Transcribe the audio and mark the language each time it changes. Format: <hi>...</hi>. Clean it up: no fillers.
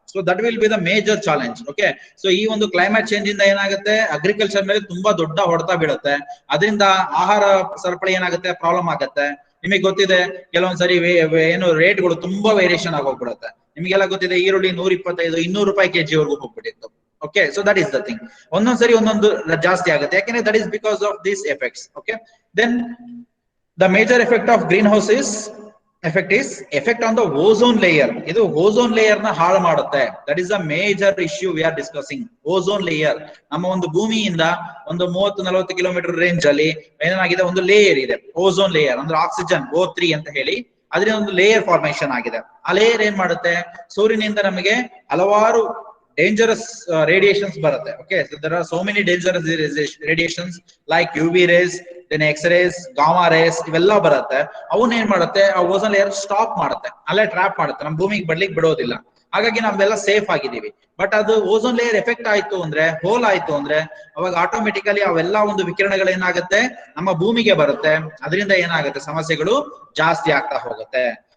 <en>So that will be the major challenge. Okay, so</en> <kn>ಈ ಒಂದು climate change ಇಂದ ಏನಾಗುತ್ತೆ? ಅಗ್ರಿಕಲ್ಚರ್ ಮೇಲೆ ತುಂಬಾ ದೊಡ್ಡ ಹೊಡೆತ ಬೀಳುತ್ತೆ. ಅದರಿಂದ ಆಹಾರ ಸರಪಳಿ ಏನಾಗುತ್ತೆ? ಪ್ರಾಬ್ಲಮ್ ಆಗುತ್ತೆ. ನಿಮಗೆ ಗೊತ್ತಿದೆ, ಕೆಲವೊಂದ್ಸರಿ ಏನು ರೇಟ್ಗಳು ತುಂಬಾ ವೇರಿಯೇಷನ್ ಆಗೋಗ್ಬಿಡುತ್ತೆ. ನಿಮಗೆಲ್ಲ ಗೊತ್ತಿದೆ, ಈರುಳ್ಳಿ 125-200 ರೂಪಾಯಿ ಕೆಜಿವರೆಗೂ ಹೋಗ್ಬಿಟ್ಟಿತ್ತು.</kn> <en>Okay, so that is the thing.</en> <kn>ಒಂದೊಂದ್ಸರಿ ಒಂದೊಂದು ಜಾಸ್ತಿ ಆಗುತ್ತೆ, ಯಾಕೆಂದ್ರೆ</kn> <en>that is because of these effects. Okay, then the major effect of greenhouse effect is effect on the ozone layer.</en> <kn>ಇದು ಓಝೋನ್ ಲೇಯರ್ ನ ಹಾಳು ಮಾಡುತ್ತೆ.</kn> <en>That is the major issue we are discussing.</en> <kn>Ozone layer ನಮ್ಮ ಒಂದು ಭೂಮಿಯಿಂದ ಒಂದು 30-40 kilometre range ಅಲ್ಲಿ ಏನಾಗಿದೆ, ಒಂದು ಲೇಯರ್ ಇದೆ, ಓಝೋನ್ ಲೇಯರ್ ಅಂದ್ರೆ ಆಕ್ಸಿಜನ್ O3 ಅಂತ ಹೇಳಿ ಅದರಿಂದ ಒಂದು ಲೇಯರ್ ಫಾರ್ಮೇಶನ್ ಆಗಿದೆ. ಆ ಲೇಯರ್ ಏನ್ ಮಾಡುತ್ತೆ, ಸೂರ್ಯನಿಂದ ನಮಗೆ ಹಲವಾರು ಡೇಂಜರಸ್ ರೇಡಿಯೇಷನ್ಸ್ ಬರುತ್ತೆ.</kn> <en>Okay, so there are so many dangerous radiations like UV rays, then X-rays, gamma rays,</en> <kn>ಇವೆಲ್ಲ ಬರುತ್ತೆ. ಅವನ್ನ ಏನ್ ಮಾಡುತ್ತೆ, ಆ ಓಝೋನ್ ಲೇಯರ್ ಸ್ಟಾಪ್ ಮಾಡುತ್ತೆ, ಅಲ್ಲೇ ಟ್ರಾಪ್ ಮಾಡುತ್ತೆ, ನಮ್ಮ ಭೂಮಿಗೆ ಬರ್ಲಿಕ್ಕೆ ಬಿಡೋದಿಲ್ಲ. ಹಾಗಾಗಿ ನಾವೆಲ್ಲ ಸೇಫ್ ಆಗಿದ್ದೀವಿ. ಬಟ್ ಅದು ಓಝೋನ್ ಲೇಯರ್ ಎಫೆಕ್ಟ್ ಆಯ್ತು ಅಂದ್ರೆ, ಹೋಲ್ ಆಯ್ತು ಅಂದ್ರೆ, ಅವಾಗ ಆಟೋಮೆಟಿಕಲಿ ಅವೆಲ್ಲ ಒಂದು ವಿಕಿರಣಗಳು ಏನಾಗುತ್ತೆ ನಮ್ಮ ಭೂಮಿಗೆ ಬರುತ್ತೆ. ಅದರಿಂದ ಏನಾಗುತ್ತೆ, ಸಮಸ್ಯೆಗಳು ಜಾಸ್ತಿ ಆಗ್ತಾ ಹೋಗುತ್ತೆ.</kn>